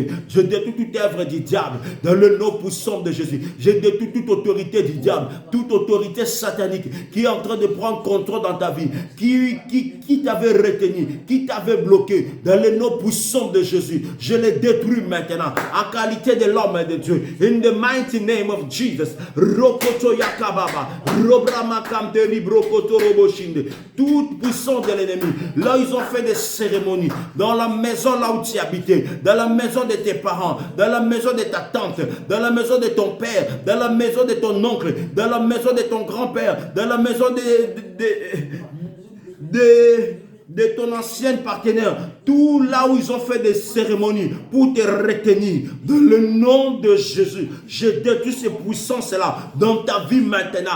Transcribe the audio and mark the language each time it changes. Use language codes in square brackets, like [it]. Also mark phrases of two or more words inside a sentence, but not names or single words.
[fr] Je détruis toute œuvre du diable dans le nom puissant de Jésus. Je détruis toute autorité du diable, toute autorité satanique qui est en train de prendre contrôle dans ta vie, qui t'avait retenu, qui t'avait bloqué. Dans le nom puissant de Jésus, je les détruis maintenant en qualité de l'homme et de Dieu. [en] In the mighty name of Jesus. Rokoto yakababa, robramakam rokoto roboshinde. [fr] Toute puissance de l'ennemi. Là, ils ont fait des cérémonies dans la maison là où tu habitais, dans la maison de tes parents, dans la maison de ta tante, dans la maison de ton père, dans la maison de ton oncle, dans la maison de ton grand-père, dans la maison de ton ancien partenaire, tout là où ils ont fait des cérémonies pour te retenir, dans le nom de Jésus, je détruis ces puissances-là dans ta vie maintenant.